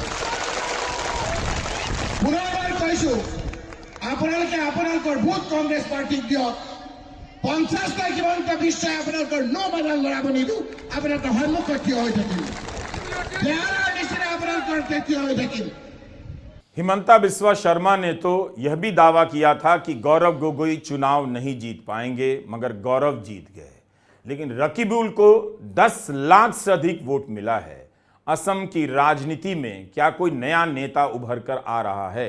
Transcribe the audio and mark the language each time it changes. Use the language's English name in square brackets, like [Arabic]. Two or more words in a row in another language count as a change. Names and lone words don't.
[Assamese] পুনৰবাৰ কৈছো, আপোনালোকে আপোনালোকৰ ভোট কংগ্ৰেছ পাৰ্টিক দিয়ক। 50টা হিমন্ত বিশ্বই আপোনালোকৰ নো মেডাল লৰাব নিদিওঁ। আপোনালোকৰ সন্মুখত থিয় হৈ থাকিম, বেয়াৰ নিচিনা আপোনালোকৰ থিয় হৈ থাকিম। [Hindi] हिमंता बिस्वा शर्मा ने तो यह भी दावा किया था कि गौरव गोगोई चुनाव नहीं जीत पाएंगे, मगर गौरव जीत गए। लेकिन रकीबुल को 10 लाख से अधिक वोट मिला है। असम की राजनीति में क्या कोई नया नेता उभर कर आ रहा है?